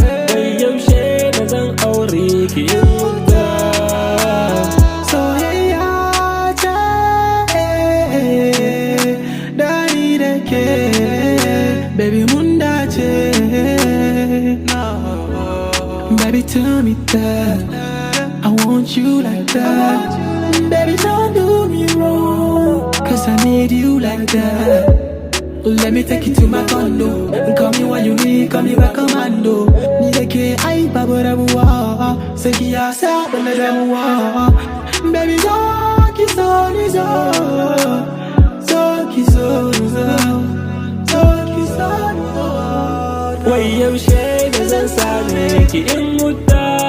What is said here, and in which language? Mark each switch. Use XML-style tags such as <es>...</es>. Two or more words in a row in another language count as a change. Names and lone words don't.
<ha>Wai yaushe ne zan aure ki in huta? Soyayya ce. Dari da ke, baby, mun dace.</ha> <en>Baby, tell me that I want you like that. Baby, don't do me wrong, 'cause I need you like that. Let me take you to my condo. Call me when you need, call me by commando.</en> <ha>Ni da ke, ai, babu rabuwa. Sai ki ya sa, wanda damuwa. Baby, zo, ki so ni zo. So ki so ni zo, so ki so ni zo. Wai yaushe ne zan same ki in huta?</ha>